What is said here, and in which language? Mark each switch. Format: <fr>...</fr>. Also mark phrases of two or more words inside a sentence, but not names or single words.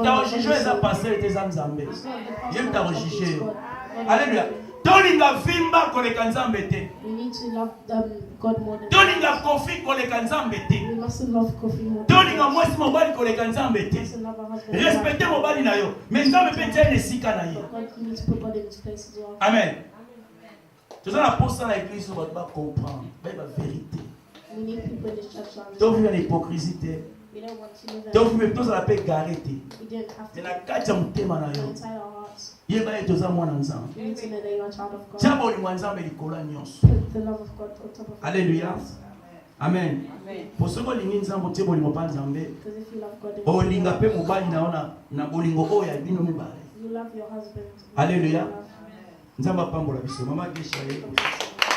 <ln>moto akojuge eza paster ete eza nzambe.</ln> <en>It's not the pastor</en> <ln>ye moto</ln> <en>that</en> <ln>akojuge</ln> <en>is</en> <ln>yo.</ln> <en>God. God Alléluia. is God.</en> <ln>tolinga vimba koleka nzambe te.</ln> <en>We need to love God more than</en> <ln>tolinga kofi koleka nzambe te.</ln> <en>we mustn't love coffee more than</en> <ln>tolinga mwasi mobali koleka nzambe</ln> <en>we</en> <ln>te.</ln> <en>mustn't love our husband more than</en> <ln>respecte mobali na yo me nzambe mpe tia na esika na ye.</ln> <en>God. You need to put God in his place as well. Amen.</en> <ln>toza na posa na église oyo bato bacomprendre bayeba vérité</ln> <en>We need people in this church to understand.</en> <ln>toviva na hypocrisie te</ln> <en>We don't want to live in</en> <ln>toviva tozala mpe gare te</ln> <en>we don't have</en> <ln>te</ln> <en>to</en> <ln>na kati ya motema na yo</ln> <en>inside our hearts.</en> <ln>yeba ye toza mwana nzambe</ln> <en>We need to know that you are a child of God.</en> <ln>tia bolingo ya nzambe likolo ya nyonso.</ln> <en>Put the love of God on top of Alléluia. everything else. Amen.</en> <ln>po soki olingi nzambe otie bolingo mpa nzambe</ln> <en>Because if you love God, and</en> <ln>olinga mpe mobali na yo na bolingo oyo ya bino mibale.</ln> <en>you love your husband. Alléluia. You love-</en> <ln>nzambe apambola biso mama gesha ye</ln>